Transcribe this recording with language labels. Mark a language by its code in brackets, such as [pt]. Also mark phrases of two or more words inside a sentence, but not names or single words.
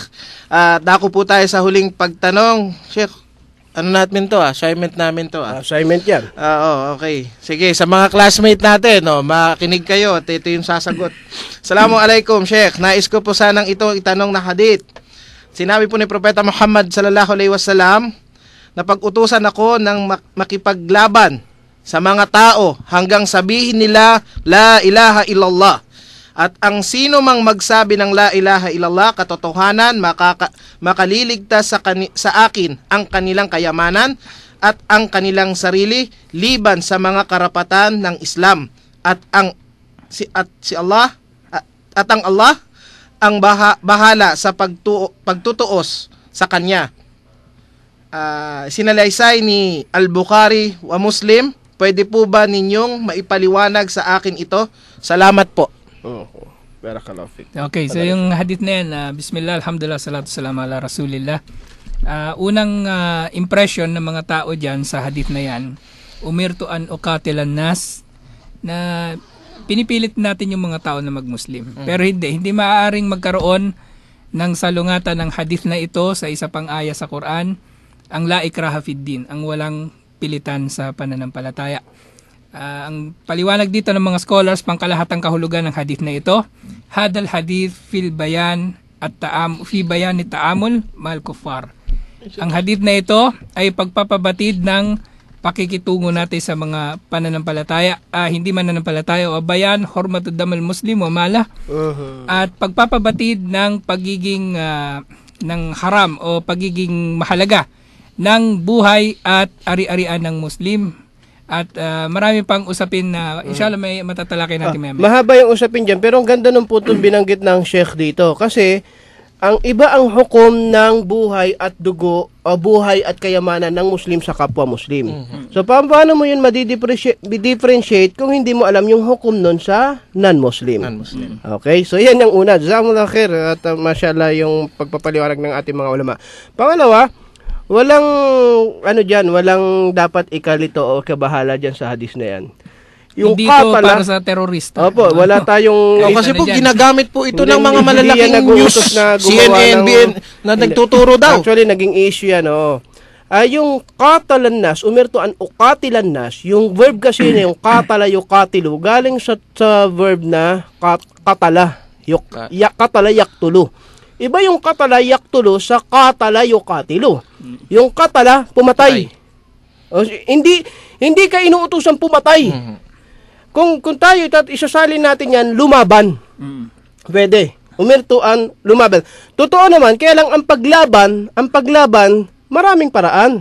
[tl] Dako po tayo sa huling pagtanong. Sheikh, ano natin to? Assignment namin to. Assignment yan. Okay. Sige, sa mga classmate natin, makinig kayo at ito yung sasagot. Assalamualaikum, Sheikh. Nais ko po sanang ito itanong na hadith. Sinabi po ni Propeta Muhammad [ar] صلى الله عليه وسلم [tl] na pag-utusan ako ng makipaglaban sa mga tao hanggang sabihin nila [ar] لا إله إلا الله. [tl] At ang sino mang magsabi ng [ar] لا إله إلا الله, [tl] katotohanan, makaliligtas sa akin ang kanilang kayamanan at ang kanilang sarili liban sa mga karapatan ng Islam. At ang Allah ang bahala sa pagtutuos sa kanya. Sinalaysay ni Al-Bukhari wa Muslim. Pwede po ba ninyong maipaliwanag sa akin ito? Salamat po. [ar] بارك الله فيك. [tl] Okay, so yung hadith na yan, [ar] بسم الله، الحمد لله، الصلاة السلام على رسول الله. [tl] Unang impression ng mga tao dyan sa hadith na yan, [ar] أمرت أن أقاتل الناس, [tl] na pinipilit natin yung mga tao na mag-Muslim. Pero hindi maaaring magkaroon ng salungatan ng hadith na ito sa isa pang aya sa Quran, ang [ar] لا إكراه في الدين, [tl] ang walang pilitan sa pananampalataya. Ang paliwanag dito ng mga scholars, pangkalahatang kahulugan ng hadith na ito, [ar] هذا الحديث في بيان التعامل مع الكفار. [tl] Ang hadith na ito ay pagpapabatid ng pakikitungo natin sa mga pananampalataya, hindi mananampalataya, o [ar] بيان حرمة دم المسلم وماله, [tl] at pagpapabatid ng pagiging ng haram o pagiging mahalaga ng buhay at ari-arian ng Muslim. At marami pang usapin na inshallah may matatalakay natin mamaya. Mahaba yung usapin dyan, pero ang ganda ng putong binanggit ng Sheikh dito. Kasi ang iba ang hukom ng buhay at dugo o buhay at kayamanan ng Muslim sa kapwa Muslim. So paano mo yun ma-differentiate kung hindi mo alam yung hukom nun sa non-Muslim? Okay, so yan yung una. [ar] جزاكم الله خير [tl] at mashallah yung pagpapaliwanag ng ating mga ulama. Pangalawa, walang walang dapat ikalito o kabahala dyan sa hadis na yan. Yung hindi ito para sa terorista. Opo, wala tayong... kasi po ginagamit po ito ng mga malalaking news, CNN, na nagtuturo daw. Actually, naging issue yan, yung [ar] قاتل الناس, أمرت أن أقاتل الناس, [tl] yung verb kasi na yung [ar] قاتل يقاتل, [tl] galing sa verb na qatala, [ar] قتل يقتل. [tl] Iba yung [ar] قتل يقتل [tl] sa [ar] قاتل يقاتل. [tl] Yung qatala, pumatay. Hindi ka inuutusan pumatay. Kung tayo isasalin natin yan, lumaban. Pwede. Umirtuan, lumaban. Totoo naman, kaya lang ang paglaban, maraming paraan.